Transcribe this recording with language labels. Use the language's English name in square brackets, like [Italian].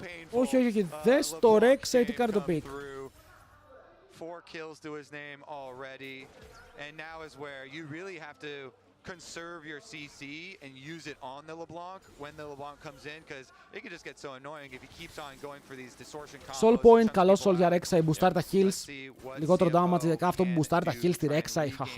[Greek] Όχι, δες το Rek'Sai τι κάνει το pick. [English] 4 kills to his name already, and now is where you really have to conserve your CC and use it on the LeBlanc when the LeBlanc comes in, because it can just get so annoying if he keeps on going for these distortion combos. [Greek] Soul point, καλό soul για Rek'Sai, boostάρει τα heals. Λιγότερο damage, ειδικά αυτό που boostάρει τα heals στη Rek'Sai.